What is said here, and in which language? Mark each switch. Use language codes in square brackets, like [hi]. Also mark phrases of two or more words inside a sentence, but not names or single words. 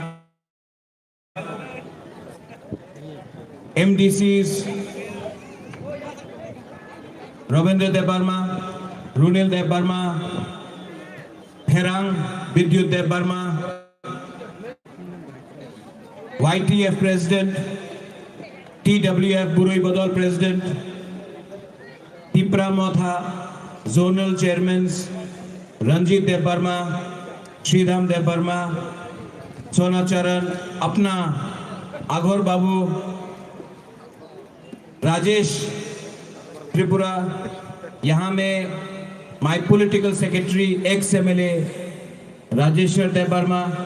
[en] MDCs Ravindra Debarma, Runil Debarma, Herang Vidyut Debarma, YTF President, TWF Burui Badal President, Tipra Motha Zonal Chairmans, Ranjit Debarma, [hi] श्रीराम देव वर्मा सोनाचरण अपना आघोर बाबू राजेश त्रिपुरा यहाँ में [en] my political secretary ex MLA [hi] राजेश्वर देव वर्मा